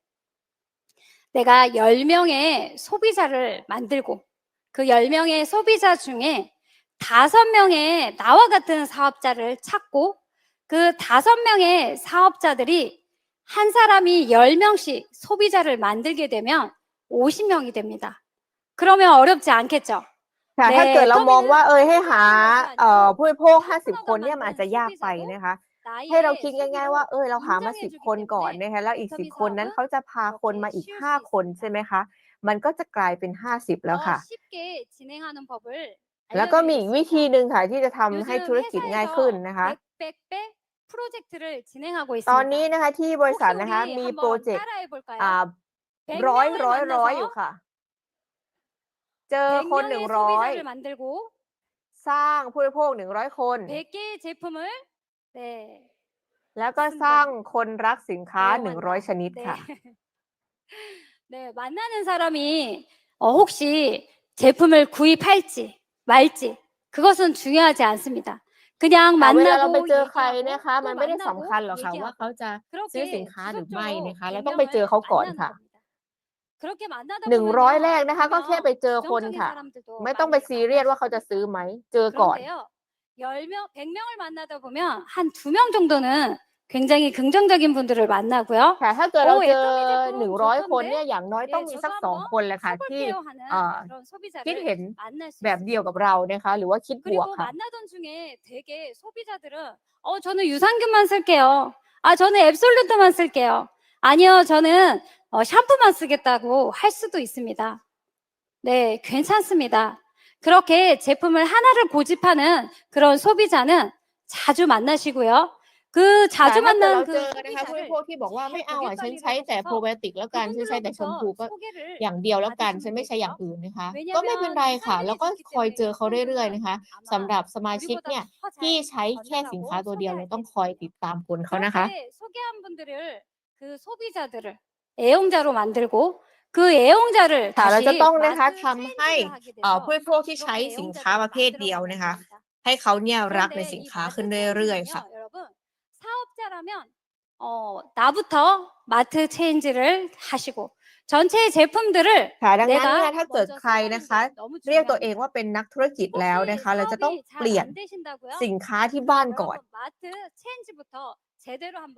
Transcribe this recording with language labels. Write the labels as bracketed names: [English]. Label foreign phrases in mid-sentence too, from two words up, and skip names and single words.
[Korean] 내가 10명의 소비자를 만들고 그 10명의 소비자 중에 5명의 나와 같은 사업자를 찾고 그 5명의 사업자들이 한 사람이 10명씩 소비자를 만들게 되면 50명이 됩니다. 그러면 어렵지 않겠죠? [Thai] ค่ะ [Korean] 네, [Thai] ถ้าเกิดเรามองว่าให้หา [Korean] 아니고 [Thai] ผู้บริโภค50 คนเนี่ยมันอาจจะยากไปนะคะ ให้เราคิดง่ายๆว่าเราหามา10 คนก่อนนะคะแล้วอีก10 คนนั้นเขาจะพาคนมาอีก5 คนใช่ไหมคะมันก็จะกลายเป็น50แล้วค่ะ [Korean] 쉽게 진행하는 법을 [Thai] แล้วก็มีอีกวิธี [Korean] 알려드리겠습니다. [Thai] หนึ่งค่ะที่จะทำให้ [Korean] 요즘 [Thai] ธุรกิจง่ายขึ้น [Korean] 회사에서 [Thai] นะคะ [Korean] 백백백 프로젝트를 진행하고 [Thai] ตอนนี้ [Korean] 있습니다. [Thai] นะคะที่บริษัท [Korean] 혹시 [Thai] นะคะ [Korean] 우리 [Thai] มีโปร [Korean] 한번 [Thai] เจกต์ [Korean] 따라해 볼까요? [Thai] ร้อย [Korean] 100명을 [Thai] อยู่ [Korean] 만나서 [Thai] ค่ะ เจอคน [Korean] 100명의 [Thai] 100 [Korean] 소비자를 만들고 [Thai] สร้างผู้บริโภค100 คน [Korean] 100개의 제품을 네, [Thai] แล้วก็สร้างคนรักสินค้า [Korean] 애용한다. [Thai] 100 ชนิด [Korean] 네. [Thai] ค่ะ [Korean] 네, 만나는 사람이 혹시 제품을 구입할지 말지 그것은 중요하지 않습니다. 그냥 [Thai] เวลาเราไป [Korean] 만나고 [Thai] เจอใครนะ [Korean] 얘기하고 [Thai] คะ [Korean] 또 [Thai] มันไม่ได้สำ [Korean] 만나고 [Thai] คัญหรอกค่ะว่า [Korean] 얘기하고 [Thai] เขาจะซื้อสิน [Korean] 그렇게 [Thai] ค้าหรือไม่นะ [Korean] 지속적으로 [Thai] คะเราต้องไปเจอ [Korean] 100명을 [Thai] เขาก่อน [Korean] 만나는 [Thai] ค่ะ [Korean] 겁니다. 그렇게 만나다 [Thai] 100 แรก [Korean] 보면요 [Thai] นะคะก็แค่ไป [Korean] 분명 [Thai] เจอคน [Korean] 부정적인 [Thai] ค่ะ [Korean] 사람들도 [Thai] ไม่ต้องไป [Korean] 많이 [Thai] ซีเรียสว่าเขาจะ [Korean] 만날 수 [Thai] ซื้อ [Korean] 있습니다. [Thai] ไหมเจอก่อน [Korean] 그런데요 10명, 100명을 만나다 보면 한 2명 정도는 굉장히 긍정적인 분들을 만나고요. [Thai] ค่ะถ้าเกิดเราเจอ [Korean] 애터미 제품 [Thai] 100 คน [Korean] 좋던데 [Thai] เนี่ยอย่างน้อยต้อง [Korean] 네, [Thai] มี [Korean] 저도 [Thai] สัก 2 [Korean] 한번 [Thai] คนแหละค่ะที่ [Korean] 해볼게요 하는 [Thai] เอ่อ [Korean] 그런 [Thai] คิดเห็น [Korean] 소비자를 만날 수 [Thai] แบบเดียว [Korean] 있습니다. [Thai] กับเรานะคะหรือว่าคิดบวก [Korean] 그리고 [Thai] ค่ะ [Korean] 만나던 중에 되게 소비자들은 저는 유산균만 쓸게요. 저는 앱솔루트만 쓸게요. 아니요, 저는 샴푸만 쓰겠다고 할 수도 있습니다. 네, 괜찮습니다. 그렇게 제품을 하나를 고집하는 그런 소비자는 자주 만나시고요. 그 [Thai] แต่ [Korean] 자주 [Thai] ถ้าเกิด [Korean] 만난 [Thai] เรา [Korean] 그 [Thai] เจอนะคะผู้บริ [Korean] 소비자를 [Thai] โภคที่บอกว่าไม่ [Korean] 잘 [Thai] เอาฉัน [Korean] 고객 [Thai] ใช้แต่ [Korean] 관리를 [Thai] โปรไบ [Korean] 하셔서 [Thai] โอติกแล้วกันฉันใช้แต่แชมพู [Korean] 그분들로부터 [Thai] ก็ [Korean] 소개를 [Thai] อย่างเดียวแล้วกันฉัน [Korean] 받으시면 [Thai] ไม่ใช้อย่าง [Korean] 되고요. [Thai] อื่นนะคะ ก็ไม่เป็น [Korean] 왜냐면 [Thai] ไรค่ะ [Korean] 유산균이 [Thai] แล้วก็ [Korean] 좋기 [Thai] คอย [Korean] 때문에 [Thai] เจอเขาเรื่อยๆ [Korean] 유산균은 [Thai] นะคะ [Korean] 아마 [Thai] สำหรับสมาชิก [Korean] 우리보다 [Thai] เนี่ย [Korean] 더 [Thai] ที่ [Korean] 잘 [Thai] ใช้แค่สินค้า [Korean] 권장하고 [Thai] ตัวเดียวเรา [Korean] 소개할 [Thai] ต้องคอย [Korean] 테니까요. [Thai] ติดตามคนเขานะคะ [Korean] 그렇게 소개한 분들을 그 소비자들을 애용자로 만들고 그 애용자를 [Thai] ค่ะเราจะ [Korean] 다시 [Thai] ต้องนะคะ [Korean] 마스 [Thai] ทำให้ [Korean] 체인지를 하게 [Thai] ผู้ [Korean] 돼서 [Thai] บริโภคที่ใช้ [Korean] 그렇게 [Thai] สินค้า [Korean] 애용자들을 [Thai] ประเภทเดียว [Korean] 만들어가는 [Thai] นะคะ [Korean] 겁니다. [Thai] ให้เขาเนี่ยรักใน [Korean] 그런데 [Thai] สิน [Korean] 이 [Thai] ค้า [Korean] 마트 [Thai] ขึ้นเรื่อยๆ ค่ะ [Korean] 체인지는요, 여러분 사업자라면 나부터 마트 체인지를 하시고 전체 제품들을 [Thai] ค่ะ ดังนั้นเนี่ย [Korean] 내가 [Thai] ถ้าเกิด [Korean] 먼저 [Thai] ใครนะ [Korean] 써보는 [Thai] คะ [Korean] 게 너무 [Thai] เรียกตัวเอง [Korean] 중요합니다. [Thai] ว่าเป็นนักธุรกิจแล้วนะคะ เราจะต้อง [Korean] 혹시 [Thai] เปลี่ยน [Korean] 사업이 잘 안 되신다고요? [Thai] สินค้าที่บ้านก่อน [Korean] 여러분 마트 체인지부터 제대로 한번